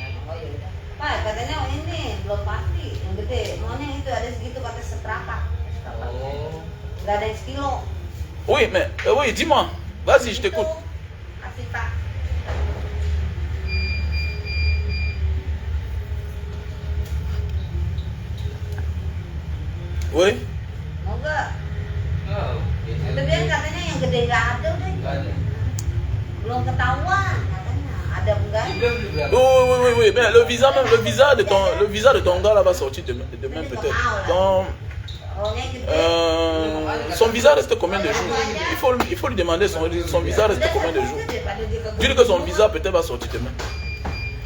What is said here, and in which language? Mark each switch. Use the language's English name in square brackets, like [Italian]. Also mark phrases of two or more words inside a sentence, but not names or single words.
[French] Oui, mais oui, dis-moi. Vas-y, je t'écoute. Oui. [Indonesian] Itu dia katanya yang gede nggak ada udah. Belum ketahuan katanya. Ada enggak? [French] Oui, mais le visa de ton gars là va sortir demain peut-être. Donc son visa reste combien de jours? Il faut lui demander son visa reste combien de jours. Dis-lui que son visa peut-être va sortir demain.